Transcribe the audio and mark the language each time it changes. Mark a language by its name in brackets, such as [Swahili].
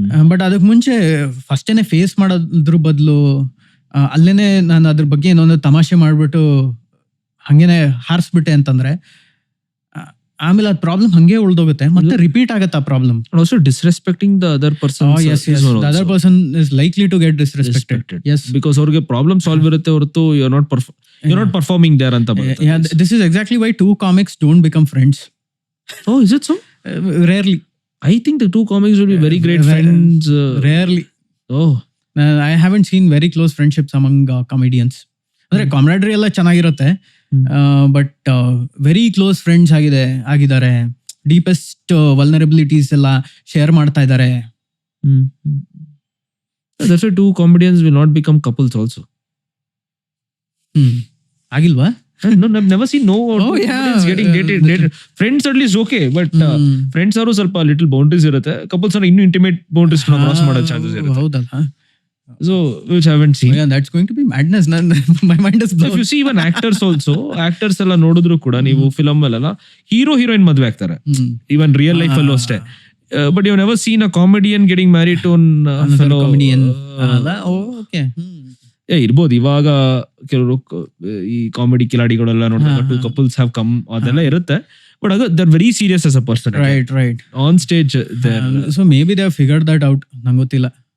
[Kannada] But ಅದಕ್ಕೆ ಮುಂಚೆ ಫಸ್ಟೇನೆ face ಮಾಡೋದ್ರ ಬದಲು ಅಲ್ಲೇನೆ ನಾನು ಅದ್ರ ಬಗ್ಗೆ ಏನೊಂದು ತಮಾಷೆ ಮಾಡ್ಬಿಟ್ಟು ಹಂಗೇನೆ ಹಾರಿಸ್ಬಿಟ್ಟೆ ಅಂತಂದ್ರೆ ಆಮೇಲೆ ಅದು ಪ್ರಾಬ್ಲಮ್ ಹಂಗೆ ಉಳ್ದೋಗುತ್ತೆ, ಮತ್ತೆ ರಿಪೀಟ್ ಆಗುತ್ತೆ ಆ problem. [English] Also disrespecting the other person. Yes. The other person is likely to get disrespected. Yes. [Kannada] Because ಅವ್ರಿಗೆ ಪ್ರಾಬ್ಲಮ್ ಸಾಲ್ವ್ ಇರುತ್ತೆ ಹೊರತು [English] you're not performing there [Kannada] ಅಂತ ಬರುತ್ತೆ. [English] Yeah, this is exactly why two comics don't become friends. Oh, is it so? Rarely. I think the two comics will be very great friends. Rarely. Oh. I haven't seen very close friendships among comedians. [Kannada] ಅಂದ್ರೆ ಕಾಮಿರಾಡ್ರಿ ಎಲ್ಲ ಚೆನ್ನಾಗಿರುತ್ತೆ, but [English] very close friends [Kannada] ಆಗಿದ್ದಾರೆ, deepest vulnerabilities ಎಲ್ಲ share ಮಾಡ್ತಾ ಇದ್ದಾರೆ. [English] That's why two comedians will not become couples also. [Kannada] ಆಗಿಲ್ವಾ? [English] No, I've never seen comedians getting dated. Friends at least okay, but friends [Kannada] ಅವರು ಸ್ವಲ್ಪ [English] little boundaries [Kannada] ಇರುತ್ತೆ. [English] Couples are ಇನ್ನೂ intimate boundaries cross [Kannada] ಮಾಡೋ chances ಇರುತ್ತೆ. ಹೌದಲ್ಲ? [English] So which I haven't seen. Yeah, that's going to be madness. My mind is blown. If you see even actors also, actors [Kannada] ಎಲ್ಲ ನೋಡಿದ್ರು ಕೂಡ ನೀವು ಫಿಲಮ್ ಅಲ್ಲೆಲ್ಲ ಹೀರೋ ಹೀರೋಯಿನ್ ಮದುವೆ ಆಗ್ತಾರೆ, [English] even real life [Kannada] ಅಲ್ಲೂ ಅಷ್ಟೇ. [English] But you've never seen a comedian getting married to a fellow comedian. Okay. [Kannada] ಇರ್ಬೋದು, ಇವಾಗ ಕೆಲವರು ಈ ಕಾಮಿಡಿ ಕಿಲಾಡಿಗಳೆಲ್ಲ ನೋಡಿದಾಗ [English] two couples have come [Kannada] ಅದೆಲ್ಲ ಇರುತ್ತೆ, ಬಟ್ ಅದು [English] They're very serious as a person. Right on stage. So may be they have figured that out, [Kannada] ನಂಗೆ ಗೊತ್ತಿಲ್ಲ.